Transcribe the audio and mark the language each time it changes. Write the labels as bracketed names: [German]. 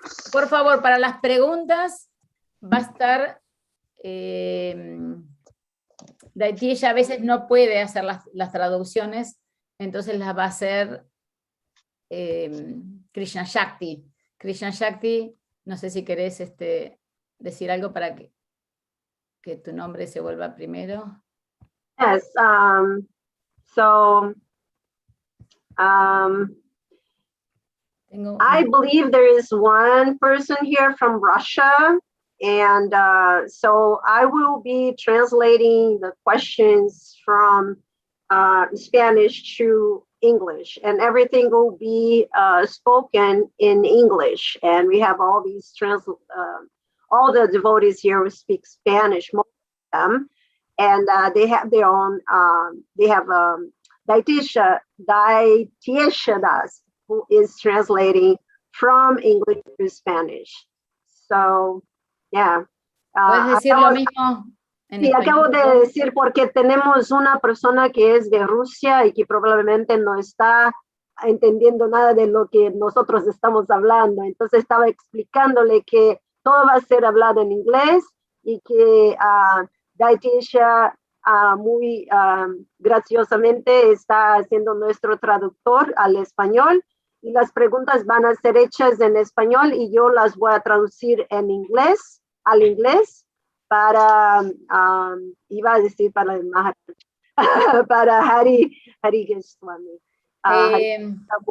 [Spanish] Por favor, para las preguntas va a estar ella a veces no puede hacer las traducciones, entonces las va a hacer Krishna Shakti. Krishna Shakti, no sé si querés decir algo para que tu nombre se vuelva primero. [English] Yes, I believe there is one person here from Russia, and so I will be translating the questions from Spanish to English, and everything will be spoken in English. And we have all these all the devotees here who speak Spanish, most of them, and they have their own. They have Daitesha Das, who is translating from English to Spanish. So, yeah. [Spanish] ¿Puedes decir lo mismo en Sí, acabo español? de decir porque tenemos una persona que es de Rusia y que probablemente no está entendiendo nada de lo que nosotros estamos hablando. Entonces estaba explicándole que todo va a ser hablado en inglés y que Daitesha muy graciosamente está haciendo nuestro traductor al español, y las preguntas van a ser hechas en español y yo las voy a traducir en inglés, al inglés, para, iba a decir para el Maharaj, para Harikeśa Svāmī.